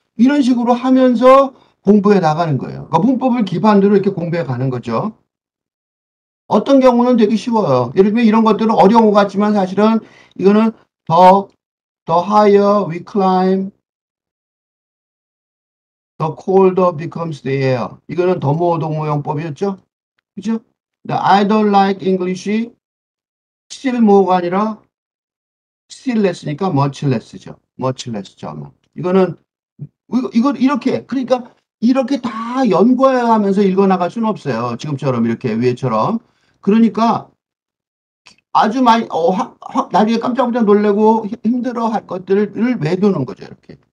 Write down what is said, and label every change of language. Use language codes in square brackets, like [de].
[ko] 이런 식으로 하면서 공부해 나가는 거예요. 그러니까 문법을 기반으로 이렇게 공부해 가는 거죠. 어떤 경우는 되게 쉬워요. 예를 들면 이런 것들은 어려운 것 같지만 사실은 이거는 [en] the higher we climb, the colder becomes the air. [ko] 이거는 더모 동모용법이었죠. 그죠? 근데 [en] I don't like English이 still more가 [ko] 아니라 [en] still less니까 much less죠. much less [ko] 죠, 아마. 이거는, 이거 이렇게, 그러니까 이렇게 다 연구하면서 읽어나갈 수는 없어요. 지금처럼 이렇게 위에처럼. 그러니까 아주 많이, 나중에 깜짝깜짝 놀래고 힘들어 할 것들을 외우는 거죠, 이렇게.